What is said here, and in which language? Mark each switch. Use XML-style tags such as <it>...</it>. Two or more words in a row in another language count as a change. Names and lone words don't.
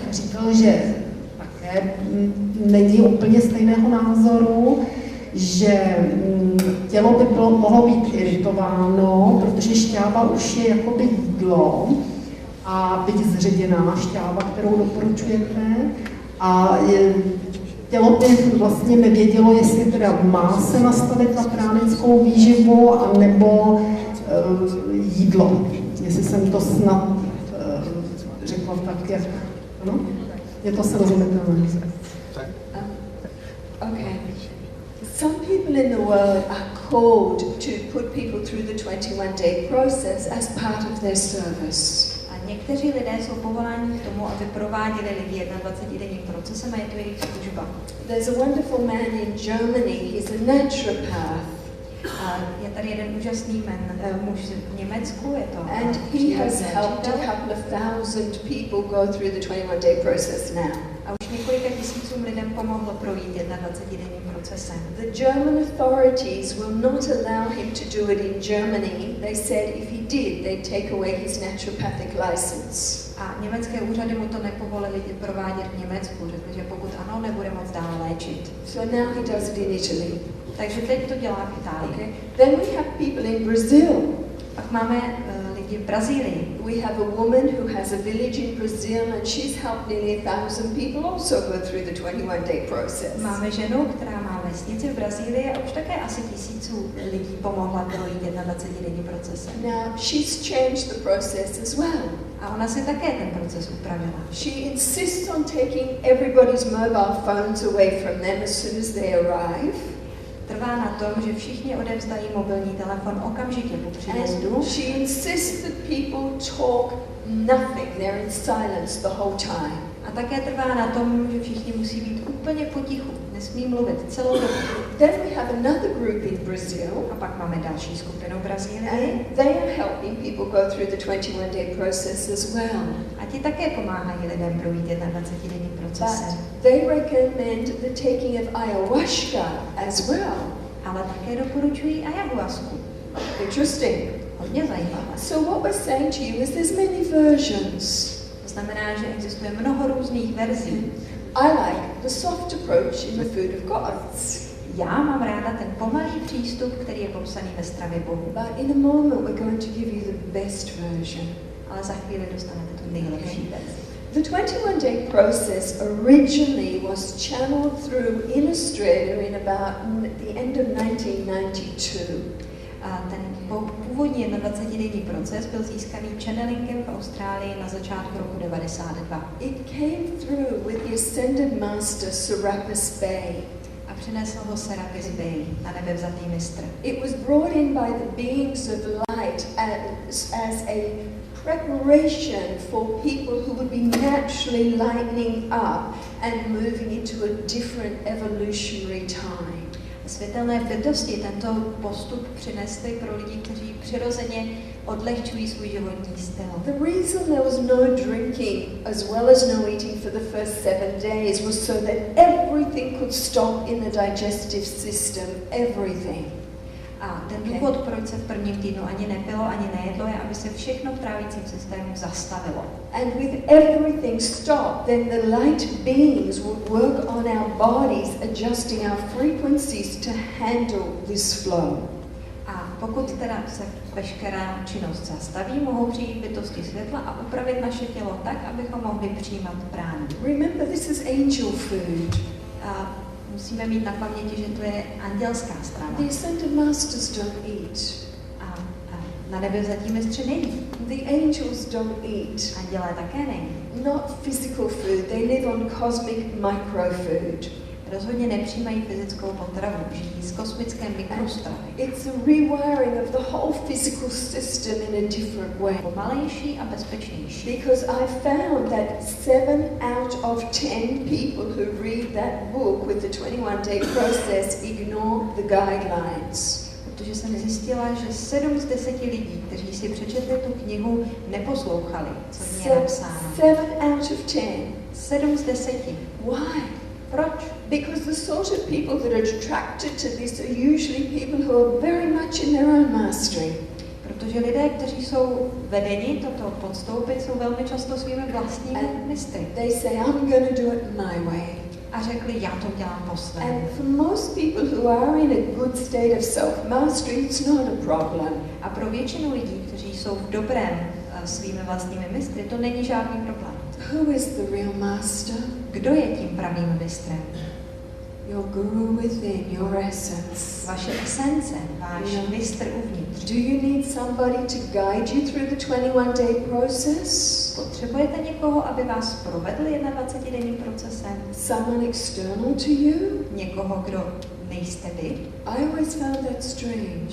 <cs>říkal, že také není úplně stejného názoru, že tělo by mohlo být iritováno, protože šťáva už je jakoby jídlo a byť zředěná šťáva, kterou doporučujete, a tělo by vlastně nevědělo, jestli teda má se nastavit na pránickou výživu, anebo jídlo. Jestli jsem to snad řekla tak, jak... No? Je to srozumitelné.</cs> <en>Okay. Some people in the world are called to put people through the 21-day process as part of their service.</en> <cs>A někteří lidé jsou povoláni k tomu, aby prováděli lidi 21-denním procesem a je to jejich služba.</cs> <en>There's a wonderful man in Germany, he's a naturopath.</en> <cs>A je tady jeden úžasný muž v Německu, je to...</cs> <en>And he has helped a couple of thousand people go through the 21-day process now.</en> <cs>A už několika tisícům lidem pomohlo projít 21-denním procesem.</cs> <en>The German authorities will not allow him to do it in Germany. They said if he did, they'd take away his naturopathic license.</en> <cs>A německé úřady mu to nepovolili provádět v Německu, řekli, že pokud ano, nebude moc dále léčit.</cs> <en>So now he does it in Italy.</en> <cs>Takže teď to dělá v Itálii.</cs> <en>Okay. Then we have people in Brazil.</en> <cs>Pak máme lidi lidi v Brazílii.</cs> <en>We have a woman who has a village in Brazil and she's helped nearly 1,000 people also go through the 21-day process.</en> <cs>Máme ženu, která má vesnici v Brazílii a už také asi 1000 lidí pomohla projít 21denní procesem.</cs> <en>Now, she's changed the process as well.</en> <cs>A ona si také ten proces upravila.</cs> <en>She insists on taking everybody's mobile phones away from them as soon as they arrive.</en> <cs>Trvá na tom, že všichni odevzdají mobilní telefon okamžitě po příjezdu.</cs> <en>And she insists that people talk nothing, they're in silence the whole time.</en> <cs>A také trvá na tom, že všichni musí být úplně potichu, nesmí mluvit celou dobu.</cs> <en>Then we have another group in Brazil.</en> <cs>A pak máme další skupinu v Brazílii.</cs> <en>And they are helping people go through the 21-day process as well.</en> <cs>A ti také pomáhají lidem projít 21denní procesem.</cs> <en>But they recommend the taking of ayahuasca as well.</en> <cs>Ale také doporučují ayahuasku.</cs> <en>Interesting.</en> <cs>Hodně zajímavé.</cs> <en>So what we're saying to you is there's many versions.</en> <cs>To znamená, že existuje mnoho různých verzí.</cs> <en>I like the soft approach in the food of gods.</en> <cs>Já mám ráda ten pomalý přístup, který je popsaný ve stravě Bohu.</cs> <en>But in a moment we're going to give you the best version.</en> <cs>Ale za chvíli dostanete tu nejlepší verzi.</cs> <en>The 21-day process originally was channeled through in Australia in about the end of 1992.</en> <cs>A ten původní 21denní proces byl získaný channelingem v Austrálii na začátku roku 92.</cs> <en>It came through with the ascended master Serapis Bey.</en> <cs>A přinesl ho Serapis Bey, na nebevzatý mistr.</cs> <en>It was brought in by the beings of light as a preparation for people who would be naturally lightening up and moving into a different evolutionary time.</en> <cs>Světelné bytosti tento postup přinesly pro lidi, kteří přirozeně odlehčují svůj životní styl.</cs> <en>The reason there was no drinking as well as no eating for the first 7 days was so that everything could stop in the digestive system, everything.</en> <cs>A ten důvod, proč se v prvním týdnu ani nepilo, ani nejedlo, je, aby se všechno v trávicím systému zastavilo.</cs> <en>And with everything stopped, then the light beings would work on our bodies, adjusting our frequencies to handle this flow.</en> <cs>A pokud teda se veškerá činnost zastaví, mohou přijít bytosti světla a upravit naše tělo tak, abychom mohli přijímat pránu.</cs> <en>Remember, this is angel food.</en> <cs>A musíme mít na paměti, že to je andělská strava.</cs> <en>The ascended masters don't eat.</en> <cs>A na nebevzatí mistři nejí.</cs> <en>The angels don't eat.</en> <cs>Andělé také nejí.</cs> <en>Not physical food. They live on cosmic microfood.</en> <cs>Rozhodně nepřijímají fyzickou potravu, žijí z kosmické mikrostravy.</cs> <en>It's a rewiring of the whole physical system in a different way.</en> <cs>Pomalejší a bezpečnější.</cs> <en>Because I found that 7 out of 10 people who read that book with the 21-day process ignore the guidelines.</en> <cs>Protože jsem zjistila, že 7 z 10 lidí, kteří si přečetli tu knihu, neposlouchali, co v ní je napsáno.</cs> <en>7 out of 10.</en> <cs>7 z 10.</cs> <en>Why?</en> <cs>Proč?</cs> <en>Because the sort of people that are attracted to this are usually people who are very much in their own mastery.</en> <cs>Protože lidé, kteří jsou vedeni toto podstoupit, jsou velmi často svými vlastními mistry.</cs> <en>They say, I'm going to do it my way.</en> <cs>A řekli, já to dělám po svém.</cs> <en>And for most people who are in a good state of self-mastery, it's not a problem.</en> <cs>A pro většinu lidí, kteří jsou v dobrém svými vlastními mistry, to není žádný problém.</cs> <en>Who is the real master?</en> <cs>Kdo je tím pravým mistrem?</cs> <en>Your guru within, your essence.</en> <cs>Vaše esence, váš mistr uvnitř.</cs> <en>Do you need somebody to guide you through the 21-day process?</en> <cs>Potřebujete někoho, aby vás provedl 21denním procesem?</cs> <en>Someone external to you?</en> <cs>Někoho, kdo nejste vy?</cs> <en>I always found that strange.</en>